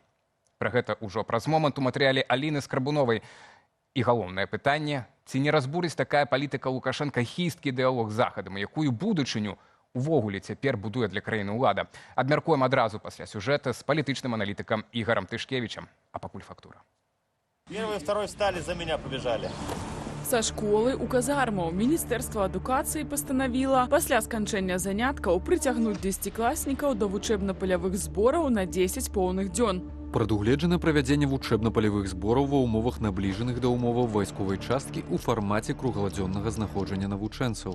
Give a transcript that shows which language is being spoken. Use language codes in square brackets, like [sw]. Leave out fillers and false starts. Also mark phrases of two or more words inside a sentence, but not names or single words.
[be] Пра гэта ўжо праз момант у матэрыяле Аліны Скрабуновай. І галоўнае пытанне, ці не разбурыць такая палітыка Лукашэнка хісткі дыялог з Захадам, якую будучыню увогуле цяпер будуе для краіны ўлада. Абмяркуем адразу пасля сюжэта з палітычным аналітыкам Ігорам Тышкевічам. А пакуль фактура. [ru] Первый и второй встали, за меня побежали. [be] Са школы ў казармаў Міністэрства адукацыі пастанавіла пасля сканчэння заняткаў прыцягнуць 10класнікаў да вучэбна-палявых збораў на 10 поўных дзён. Прадугледжана правядзенне вучэбна-палявых збораў ва ўмовах набліжаных да ўмоваў вайсковай часткі ў фармаце кругладзённага знаходжання навучэнцаў.